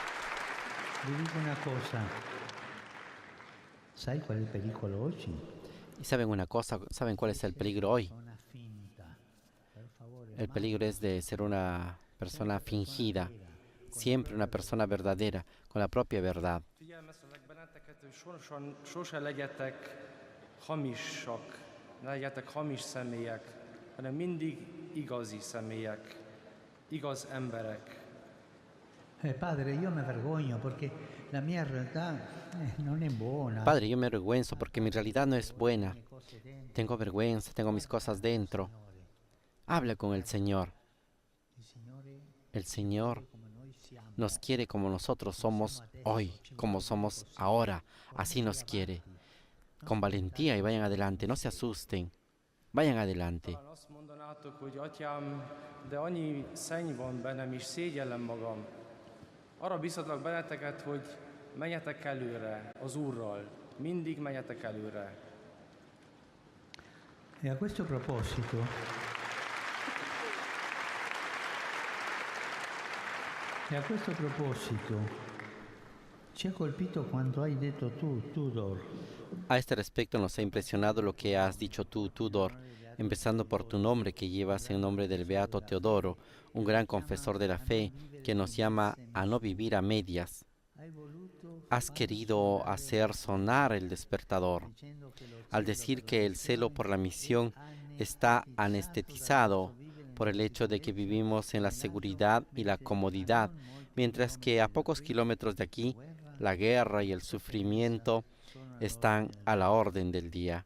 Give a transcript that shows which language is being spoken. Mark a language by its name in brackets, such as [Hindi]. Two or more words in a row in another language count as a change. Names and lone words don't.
[Italian] vi dico una cosa, sai qual è il pericolo oggi? [Spanish] Y saben una cosa, ¿saben cuál es el peligro hoy? [Italian] Una finta. Per favore, [Spanish] El peligro es de ser una persona fingida, siempre una persona verdadera, con la propia verdad. [Hungarian] Figyelmeztetlek benneteket, hogy sose legyetek hamisak, ne legyetek hamis személyek, hanem mindig igazi személyek, igaz emberek. [Italian] Padre, io mi vergogno perché la mia realtà non è buona. [Spanish] Padre, yo me avergüenzo porque mi realidad no es buena. [Italian] Le cose dentro, [Spanish] Tengo vergüenza, tengo mis cosas dentro. [Italian] Signore. [Spanish] Habla con el Señor. [Italian] Il Signore [Spanish] El Señor [Italian] come noi siamo. [Spanish] nos quiere como nosotros somos hoy, como somos ahora. Así nos quiere. Con valentía y vayan adelante, no se asusten. Vayan adelante. [Hungarian] Talán azt mondanátok, hogy atyám, de annyi szenny van bennem, és szégyellem magam. Arra biztatlak benneteket, hogy menjetek előre az Úrral. Mindig menjetek előre. [Italian] E a questo proposito, ci ha colpito quanto hai detto tu, Tudor. [Spanish] A este respecto nos ha impresionado lo que has dicho tú, Tudor, empezando por tu nombre que llevas en nombre del Beato Teodoro, un gran confesor de la fe que nos llama a no vivir a medias. [Italian] Hai voluto [Spanish] Has querido hacer sonar el despertador [Italian] dicendo che lo [Spanish] al decir que el celo por la misión está anestetizado por el hecho de que vivimos en la seguridad y la comodidad, mientras que a pocos kilómetros de aquí la guerra y el sufrimiento están a la orden del día.